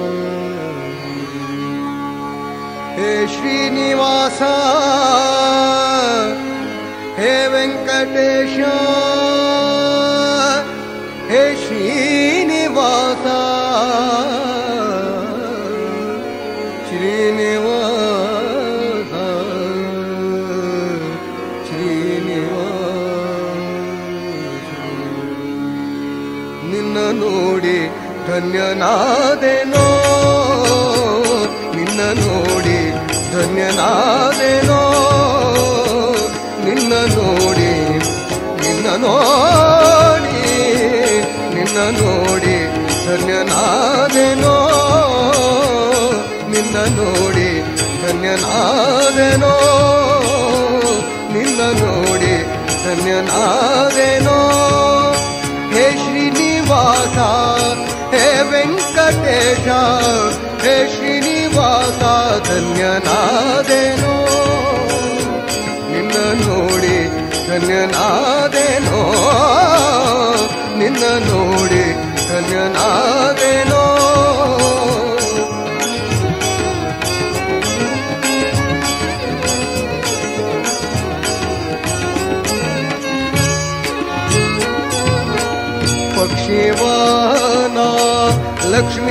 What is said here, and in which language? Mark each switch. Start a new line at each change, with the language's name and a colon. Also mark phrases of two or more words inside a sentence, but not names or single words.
Sanskrit: हे श्रीनिवास हे वेंकटेश हे श्रीनिवास श्रीनिवास
Kannada: ನಿನ್ನ ನೋಡಿ ಧನ್ಯನಾದೆನೋ ನಿನ್ನ ನೋಡಿ ಧನ್ಯನಾದೆನೋ ನಿನ್ನ ನೋಡಿ ನಿನ್ನ ನೋಡಿ ನಿನ್ನ ನೋಡಿ ಧನ್ಯನಾದೆನೋ ನಿನ್ನ ನೋಡಿ ಧನ್ಯನಾದೆನೋ ನಿನ್ನ ನೋಡಿ ಧನ್ಯನಾದೆನೋ
Sanskrit: हे श्रीनिवास हे वेंकटेश हे श्रीनिवास
Kannada: ಧನ್ಯನಾದೆನೋ ನಿನ್ನ ನೋಡಿ ಧನ್ಯನಾದೆನೋ ನಿನ್ನ ನೋಡಿ ಧನ್ಯನಾದೆನೋ ಪಕ್ಷೀವಾಹನಾ ಲಕ್ಷ್ಮೀ